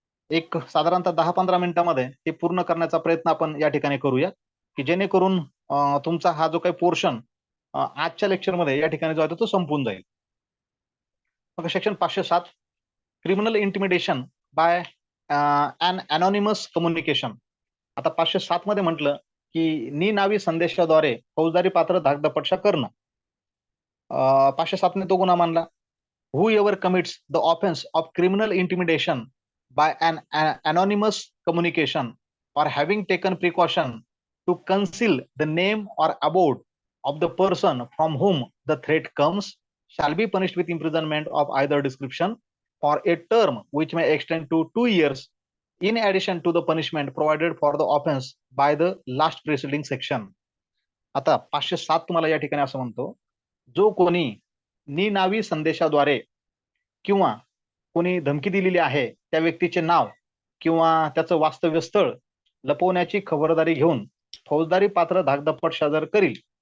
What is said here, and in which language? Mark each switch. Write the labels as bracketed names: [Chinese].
[Marathi] एक साधारणतः 10-15 मिनिटांमध्ये हे पूर्ण करण्याचा प्रयत्न आपण या ठिकाणी करूया, की जेणेकरून तुमचा हा जो काही पोर्शन आजच्या लेक्चरमध्ये या ठिकाणी जो आहे तो संपून जाईल. [English] मग section 507 criminal intimidation by an anonymous communication. [Marathi] आता 507 मध्ये म्हटलं की निनावी संदेशाद्वारे फौजदारी पात्र धाकदपटशा करणं. 507 ने तो गुन्हा मानला. [English] whoever commits the offense of criminal intimidation by an anonymous communication or having taken precaution to conceal the name or abode of the person from whom the threat comes shall be punished with imprisonment of either description for a term which may extend to 2 years in addition to the punishment provided for the offense by the last preceding section. [Marathi] आता 507 तुम्हाला या ठिकाणी असं म्हणतो, जो कोणी निनावी संदेशाद्वारे किंवा कोणी धमकी दिलेली आहे त्या व्यक्तीचे नाव किंवा त्याचं वास्तव्य स्थळ लपवण्याची खबरदारी घेऊन फौजदारी पात्र धाकदपटशा जर करील